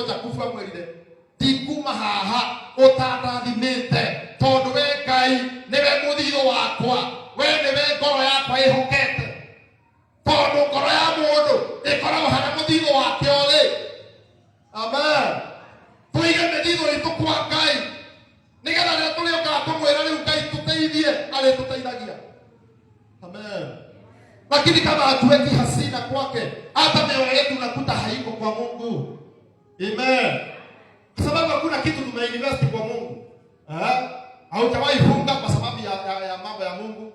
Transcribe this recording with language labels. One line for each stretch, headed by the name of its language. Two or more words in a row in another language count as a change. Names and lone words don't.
Kikuyu: Jakubu amwirire tikuma haha utarathimite tondu we Ngai niwe muthiro wakwa, we niwe ngoro yakwa ihokete. Tondu ngoro ya mundu ikoragwo harĩa muthiro wake ũrĩ. Amen. Tuige mĩthithũ itũ kwa Ngai nigetha rĩrĩa tũrĩũkaga kũmwĩra rĩu Ngai tũteithie, arĩtũteithagia. Amen.
Swahili: Lakini kama hatuweki hasina kwake, hata mioyo yetu unakuta haiko kwa Mungu. Amen. Kwa sababu hakuna kitu tumeinvest kwa Mungu. Haujawahi funga kwa sababu ya mambo ya Mungu.